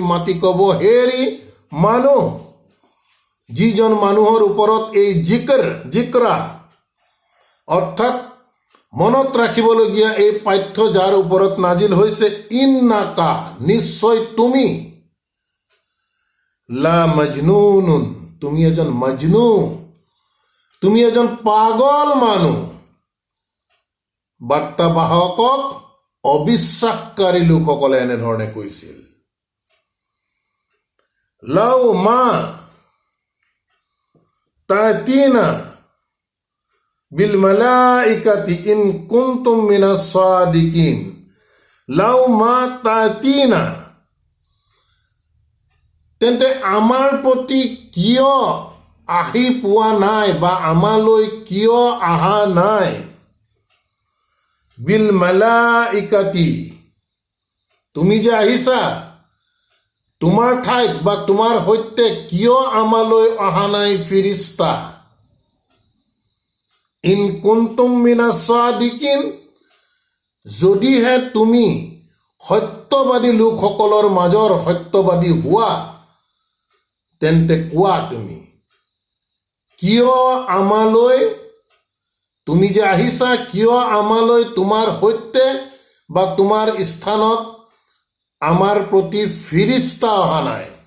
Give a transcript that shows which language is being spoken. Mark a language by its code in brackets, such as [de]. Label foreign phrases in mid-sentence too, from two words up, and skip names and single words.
[as] মাতি ক'ব হেৰি মানুহ, যিজন মানুহৰ ওপৰত এই জিক্ৰা অৰ্থাৎ মনত ৰাখিবলগীয়া এই পাঠ্য যাৰ ওপৰত নাজিল হৈছে, ইন্নাকা, নিশ্চয় তুমি, [ar] لمجنون, [as] তুমি এজন মজনু, তুমি এজন পাগল মানুহ। বাৰ্তাবাহকক অবিশ্বাসকাৰী লোকসকলে এনেধৰণে কৈছিল। [ar] لو ما تأتينا بالملائكة إن كنتم من الصادقين، لو ما تأتينا, [as] তেন্তে আমাৰ প্ৰতি কিয় আহি পোৱা নাই বা আমালৈ কিয় অহা নাই? [ar] بالملائكة, [as] তুমি যে আহিছা, তোমাৰ ঠাইত বা তোমাৰ সৈতে কিয় আমালৈ অহা নাই ফিৰিস্তা? [ar] إن كنتم من الصادقين, [as] যদিহে তুমি সত্যবাদী লোকসকলৰ মাজৰ সত্যবাদী হোৱা, তেন্তে কোৱা তুমি কিয় আমালৈ, তুমি যে আহিছা, কিয় আমালৈ তোমাৰ সৈতে বা তোমাৰ স্থানত আমাৰ প্ৰতি ফিৰিস্তা অহা নাই?